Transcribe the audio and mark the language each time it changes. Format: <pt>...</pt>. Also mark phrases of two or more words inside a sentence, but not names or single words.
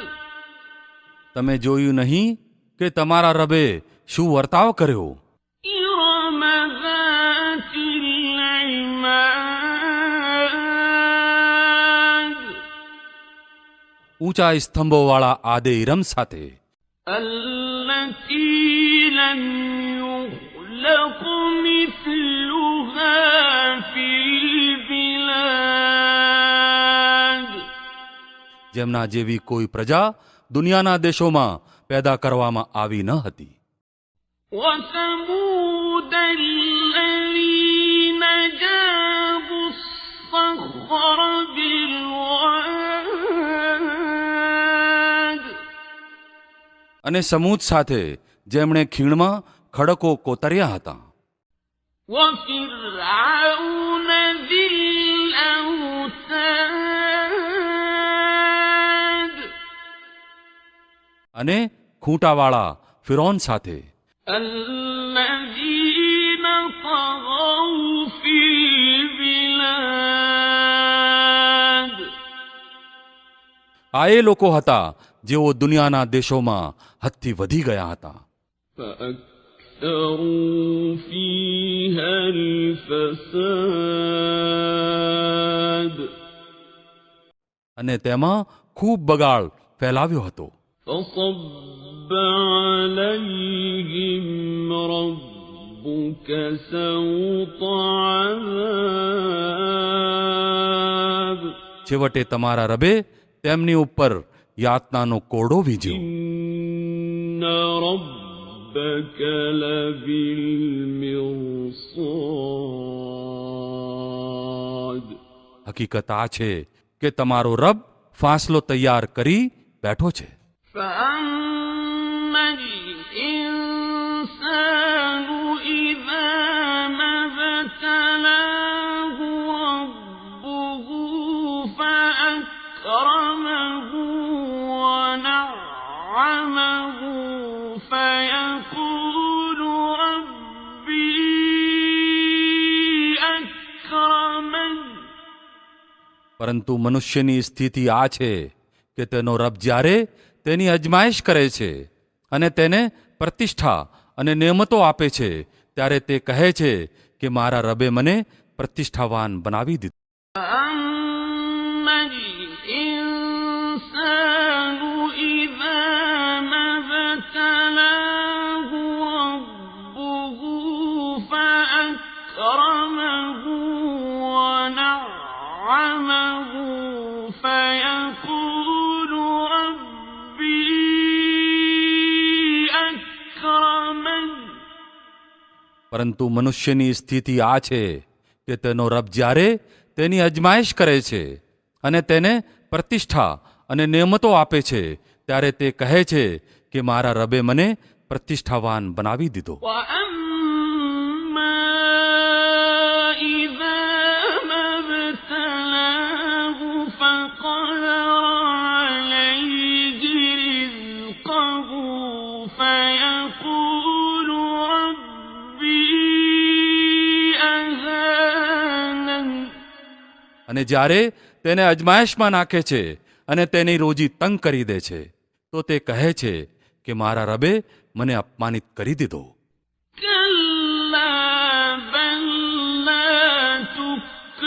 <gu>તમે જોયું નહીં કે તમારા રબે શું વર્તાવ કર્યો?</gu> <ar>إرم ذات العماد.</ar> <gu>ઊંચા સ્તંભોવાળા આદે ઇરમ સાથે.</gu> <ar>التي لم يخلق مثلها في البلاد.</ar> <gu>જેમના જેવી કોઈ પ્રજા દુનિયાના દેશોમાં પેદા કરવામાં આવી ન હતી.</gu> <ar>وثمود الذين جابوا الصخر بالواد.</ar> <gu>અને સમૂદ સાથે જેમણે ખીણમાં ખડકો કોતર્યા હતા.</gu> <ar>وفرعون ذي الأوتاد.</ar> <gu>અને ખૂંટાવાળા ફિરૌન સાથે.</gu> <ar>الذين طغوا في البلاد.</ar> <gu>આ એ લોકો હતા જેઓ દુનિયાના દેશોમાં હદથી વધી ગયા હતા.</gu> <ar>فأكثروا فيها الفساد.</ar> <gu>અને તેમાં ખૂબ બગાડ ફેલાવ્યો હતો.</gu> <ar>فصب عليهم ربك سوط عذاب.</ar> <gu>છેવટે તમારા રબે તેમની ઉપર યાતનાનો કોરડો વીજ્યો.</gu> <ar>إن ربك لبالمرصاد.</ar> <gu>હકીકત આ છે કે તમારો રબ ફાંસલો તૈયાર કરી બેઠો છે.</gu> <ar>فأما الإنسان إذا ما ابتلاه ربه فأكرمه ونعمه فيقول ربي أكرمن.</ar> <gu>પરંતુ મનુષ્યની સ્થિતિ આ છે કે તેનો રબ જ્યારે તેની અજમાઈશ કરે છે અને તેને પ્રતિષ્ઠા અને નેમતો આપે છે ત્યારે તે કહે છે કે મારા રબે મને પ્રતિષ્ઠાવાન બનાવી દીધો.</gu> <ar>فأما الإنسان إذا ما ابتلاه ربه فأكرمه ونعمه فيقول ربي أكرمن.</ar> <gu>પરંતુ મનુષ્યની સ્થિતિ આ છે કે તેનો રબ જ્યારે તેની અજમાઈશ કરે છે અને તેને પ્રતિષ્ઠા અને નેમતો આપે છે ત્યારે તે કહે છે કે મારા રબે મને પ્રતિષ્ઠાવાન બનાવી દીધો.</gu> <ar>وأما إذا ما ابتلاه فقدر عليه رزقه فيقول ربي أهانن.</ar> <gu>અને જ્યારે તેને અજમાયશમાં નાખે છે અને તેની રોજી તંગ કરી દે છે તો તે કહે છે કે મારા રબે મને અપમાનિત કરી દીધો.</gu> <ar>كلا بل لا تكرمون</ar>